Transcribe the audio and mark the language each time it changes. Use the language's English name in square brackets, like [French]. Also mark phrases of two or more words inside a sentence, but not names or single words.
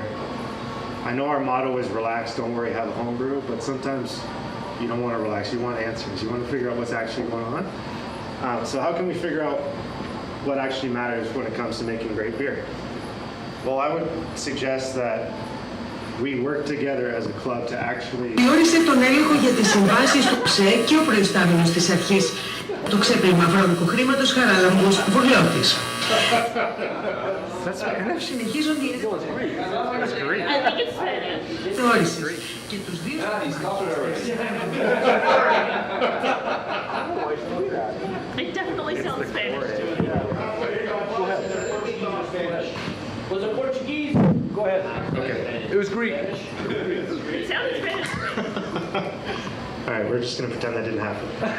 [English] I know our motto is relax, don't worry, have a homebrew, but sometimes you don't want to relax, you want answers. You want to figure out what's actually going on. So how can we figure out what actually matters when it comes to making great beer? Well, I would suggest that we work together as a club to actually... [Greek] Διόρισε τον έλεγχο για τις συμβάσεις του ΨΕ και ο προϊστάμενος της αρχής το ξέπλυμα βρώμικου χρήματος Χαράλαμπος Βουρλιώτης. Συνεχίζονται οι θεώρησης και τους δύο... [English] It definitely sounds Spanish. Was it Portuguese? Go ahead. Okay. It was Greek. It sounded Spanish. All right, we're just going to pretend that didn't happen.